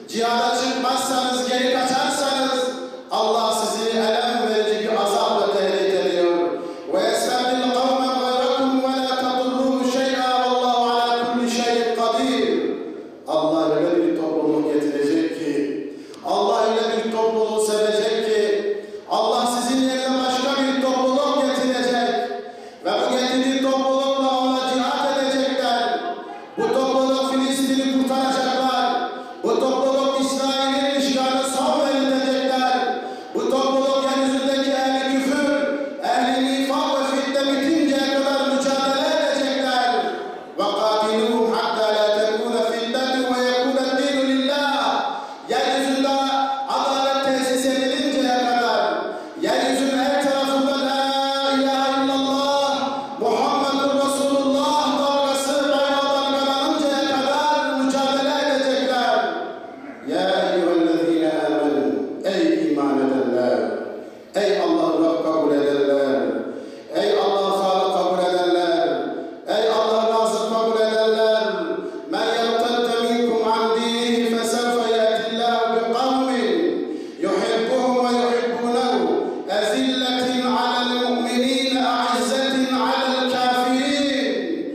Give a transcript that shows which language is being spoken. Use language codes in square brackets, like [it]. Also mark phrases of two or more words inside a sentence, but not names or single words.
[tr] cihada çıkmazsanız, geri kaçarsanız Allah sizi elem verici bir azapla tehdit ediyor. [ar] وَيَسْتَبْدِلْ قَوْمًا غَيْرَكُمْ وَلَا تَضُرُّوهُ شَيْئًا وَاللّٰهُ عَلَى كُلِّ شَيْءٍ قَدِيرٌ. [tr] Allah öyle bir topluluk getirecek ki, Allah öyle bir topluluğu sevecek ki, Allah sizin yerine başka bir topluluk getirecek ve bu getirdiği toplulukla ona cihat edecekler. Bu topluluk Filistin'i kurtaracaklar. Bu topluluk İsrail'in işgaline son verilecekler. Bu topluluk yeryüzündeki ehli küfür, ehli nifak ve fitne bitinceye kadar mücadele edecekler. [ar] وَقَاتِلُوهُمْ حَتَّى لَا تَكُونَ فِتْنَةٌ وَيَكُونَ الدِّينُ لِلّٰهِ. [tr] Yeryüzünde adalet tesis edilinceye kadar, yeryüzünün her tarafında [ar] لا إله إلا الله محمد رسول الله [tr] dalgası bayrağı dalgalanıncaya kadar mücadele edecekler. [ar] يا أيها الذين آمنوا, [tr] ey iman edenler, ey Allah'ı Rab kabul edenler, ey Allah'ı Hâlı kabul edenler, ey Allah'ı Nazır kabul edenler, [ar] من يرتد منكم عن دينه فسوف يأتي الله بقوم يحبهم ويحبونه أذلة على المؤمنين أعزة على الكافرين.